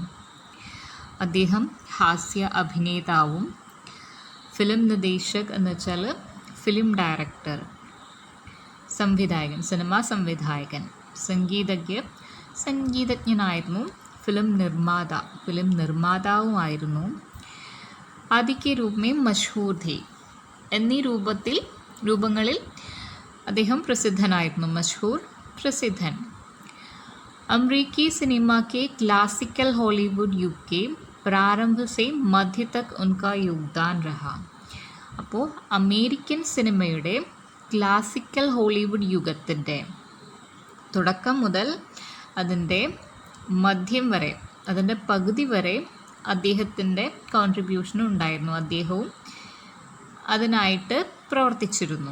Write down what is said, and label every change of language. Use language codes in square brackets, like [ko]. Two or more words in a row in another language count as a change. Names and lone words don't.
[ml] അദ്ദേഹം ഹാസ്യ അഭിനേതാവും, ഫിലിം നിർദ്ദേശക് എന്ന് വെച്ചാൽ [en] film director, [ml] സംവിധായകൻ, സിനിമാ സംവിധായകൻ, സംഗീതജ്ഞനായിരുന്നു, ഫിലിം നിർമ്മാതാവുമായിരുന്നു. [hi] आदि के रूप में मशहूर थे [ml] എന്നീ രൂപങ്ങളിൽ അദ്ദേഹം പ്രസിദ്ധനായിരുന്നു. മഷഹൂർ, പ്രസിദ്ധൻ. [hi] अमरीकी सिनेमा के क्लासिकल हॉलीवुड युग के प्रारंभ से मध्य तक उनका योगदान रहा. [ml] അപ്പോൾ അമേരിക്കൻ സിനിമയുടെ ക്ലാസിക്കൽ ഹോളിവുഡ് യുഗത്തിൻ്റെ തുടക്കം മുതൽ അതിൻ്റെ മധ്യം വരെ, അതിൻ്റെ പകുതി വരെ അദ്ദേഹത്തിൻ്റെ കോൺട്രിബ്യൂഷനും ഉണ്ടായിരുന്നു. അദ്ദേഹവും അതിനായിട്ട് പ്രവർത്തിച്ചിരുന്നു.